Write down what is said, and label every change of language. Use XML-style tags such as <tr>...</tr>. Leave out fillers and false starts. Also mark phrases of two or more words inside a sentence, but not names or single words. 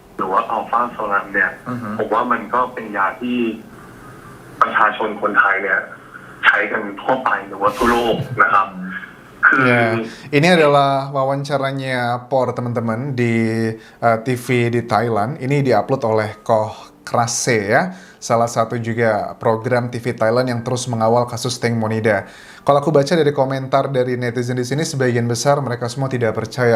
<th>หรือว่าอัลฟาโซลัมเนี่ยผมว่ามันก็เป็นยาที่ประชาชนคนไทยเนี่ยใช้กันทั่วไปหรือว่าทั่วโลกนะครับคือ</th> <id>Ya, ini adalah wawancaranya Por teman-teman di TV di Thailand. Ini diupload oleh Koh Krase ya, salah satu juga program TV Thailand yang terus mengawal kasus Teng Monida. Kalau aku baca dari komentar dari netizen di sini, sebagian besar mereka semua tidak percaya.</id>